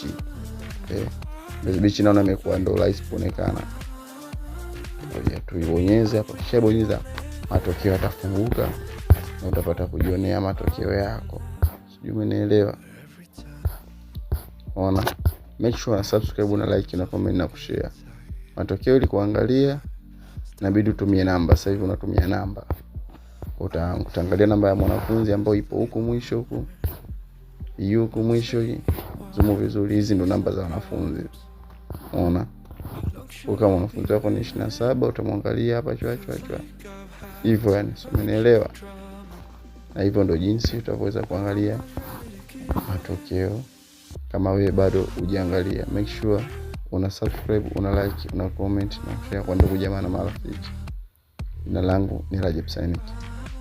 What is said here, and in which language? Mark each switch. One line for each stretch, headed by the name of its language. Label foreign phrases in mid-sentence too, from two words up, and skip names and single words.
Swahili: Mbezi Beach naona imekuwa ndo rahisi kuonekana. Ngoja tuibonyeze hapo. Kisha bonyeza, matokeo yatafunguka na utapata kujionea matokeo yako. Sijui umenielewa. Ona,
English: make sure subscribe
Swahili: na like na comment na kushare. Matokeo ili kuangalia inabidi utumie namba. Sasa hivi unatumia namba. Utaangalia namba ya mwanafunzi ambayo ipo huku mwisho huku. Huku mwisho hii. Zumu vizuri, hizi ndo namba za wanafunzi. Ona. Kama mwanafunzi wako ni 27, utamwangalia hapa chwa. Hivyo yani, umenielewa? Na hivyo ndo jinsi utaweza kuangalia matokeo kama wewe bado hujaangalia.
English: Make sure
Swahili: una subscribe, una like, una comment na share kwa ndugu jamaa na marafiki. Jina langu ni Rajab Synic.